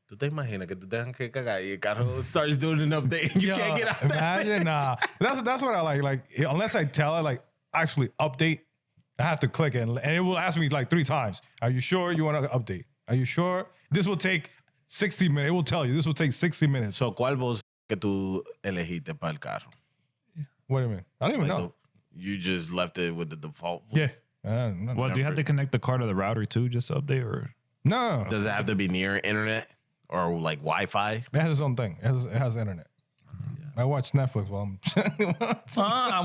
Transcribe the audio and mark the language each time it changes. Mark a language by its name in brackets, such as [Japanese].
[Spanish] ¿Tú te imaginas que te dejan que cagar y el carro [English] starts doing an update and you can't get out that Imagine, nah. That's what I like. Like, unless I tell it, like, actually update, I have to click it, and it will ask me like 3 times. Are you sure you want to update? Are you sure? This will take 60 minutes. It will tell you this will take 60 minutes. [Spanish] So, ¿cuál voz que tú elegiste para el carro? [English] What do you mean? I don't even Like know. you just left it with the default voice? Yeah. No. Well, do you have to connect the car to the router too, just to update, or No. Does it have to be near internet or like Wi-Fi? It has its own thing. It has internet. I watch Netflix while I'm.